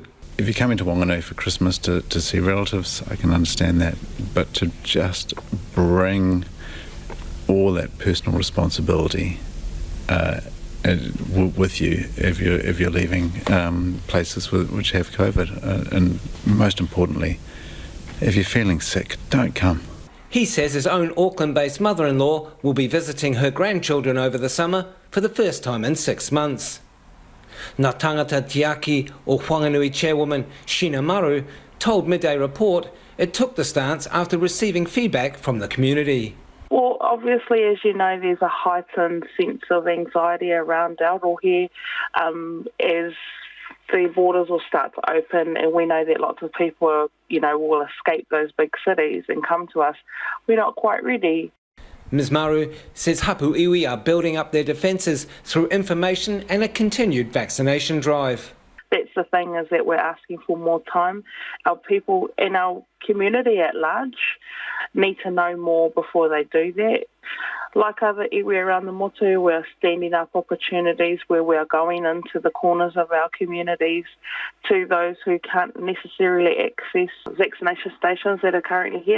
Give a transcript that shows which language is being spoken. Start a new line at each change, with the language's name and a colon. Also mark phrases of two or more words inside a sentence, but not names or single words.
English: If you're coming to Whanganui for Christmas to see relatives, I can understand that, but to just bring all that personal responsibility with you if you're leaving places which have COVID, and most importantly, if you're feeling sick, don't come. He says his own Auckland-based mother-in-law will be visiting her grandchildren over the summer for the first time in 6 months. Ngā Tangata Te Aki o Whanganui chairwoman Sheena Maru told Midday Report it took the stance after receiving feedback from the community. Well, obviously, as you know, there's a heightened sense of anxiety around Aotearoa as the borders will start to open, and we know that lots of people, will escape those big cities and come to us. We're not quite ready. Ms Maru says
Māori: hapu iwi
English: are building up their defences through information and a continued vaccination drive. That's the thing, is that we're asking for more time. Our people in our community at large need to know more before they do that. Like other iwi around the motu, we're standing up opportunities where we are going into the corners of our communities to those who can't necessarily access vaccination stations that are currently here.